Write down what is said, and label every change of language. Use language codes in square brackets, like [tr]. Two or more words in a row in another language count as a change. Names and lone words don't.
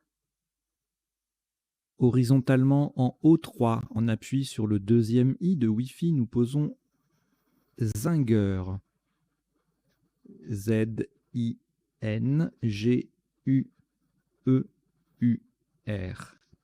[fr] Horizontalement en O3, en appui sur le deuxième i de Wi-Fi, nous posons Zinger. Z-I-N-G-U-E-U-R.